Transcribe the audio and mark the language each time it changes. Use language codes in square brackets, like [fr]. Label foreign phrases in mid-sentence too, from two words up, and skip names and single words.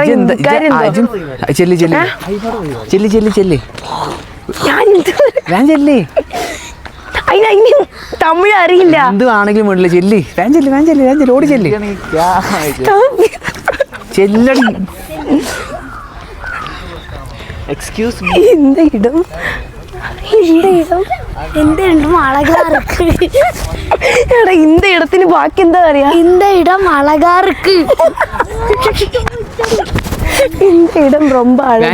[ml] ചെല്ലി ചെല്ലി ചെല്ലി ചെല്ലി ചെല്ലി. ഞാൻ ചെല്ലി. അതിന് തമിഴ് അറിയില്ല. എന്ത് ആണെങ്കിലും വേണ്ടില്ല. ചെല്ലി. വേൻ ചെല്ലി വേൻ ചെല്ലി വേൻ ചെല്ലി. ഓടി ചെല്ലി ചെല്ലടി. [en] excuse me. [ta] இந்த இடம் இந்த இடம் அழகா இருக்கு. [ml] എടാ இந்த இடത്തിന് ബാക്കി എന്താ പറയാ? [ta] இந்த இடம் அழகா இருக்கு. இந்த இடம் ரொம்ப அழகா